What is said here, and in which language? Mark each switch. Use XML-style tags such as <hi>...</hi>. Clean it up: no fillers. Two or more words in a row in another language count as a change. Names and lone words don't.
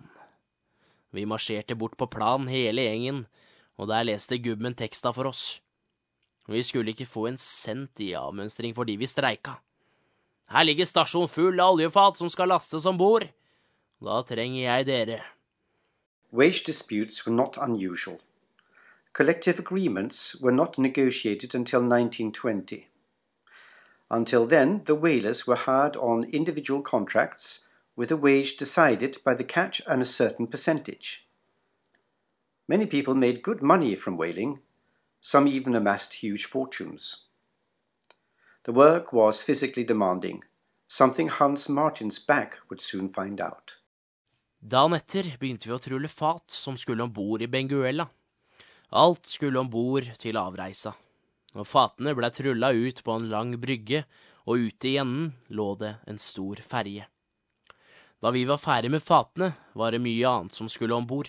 <no>Vi marsjerte bort på plan hele gjengen, og der leste gubben teksta for oss. Vi skulle ikke få en cent i avmønstring fordi vi streika. Her ligger stasjon full av oljefat som skal lastes ombord. Da trenger jeg dere.</no> <en>Wage disputes were not unusual. Collective agreements were not negotiated until 1920. Until then, the whalers were hired on individual contracts with a wage decided by the catch and a certain percentage. Many people made good money from whaling. Some even amassed huge fortunes. The work was physically demanding, something Hans Martin's back would soon find out.</en> <no>Dagen etter begynte vi å trulle fat som skulle ombord i Benguela. Alt skulle ombord til avreisa. Og fatene ble trulla ut på en lang brygge, og ute i enden lå det en stor ferje. Da vi var ferdig med fatene, var det mye annet som skulle ombord.</no>